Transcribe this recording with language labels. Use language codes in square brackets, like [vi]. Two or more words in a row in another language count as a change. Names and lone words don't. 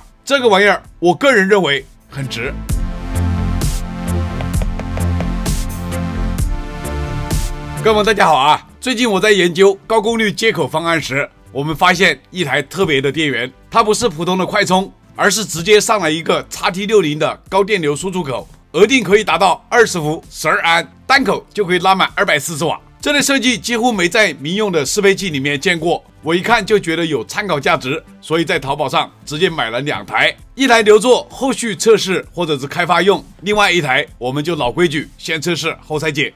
[zh] 這個玩意兒，我個人認為很值。各位們，大家好啊！最近我在研究高功率接口方案時，我們發現一台特別的電源，它不是普通的快充，而是直接上了一個 XT60 的高電流輸出口，額定可以達到20伏12安，單口就可以拉滿240瓦。這類設計幾乎沒在民用的適配器裡面見過，我一看就覺得有參考價值，所以在淘寶上直接買了2台，一台留作後續測試或者是開發用，另外一台我們就老規矩，先測試後拆解。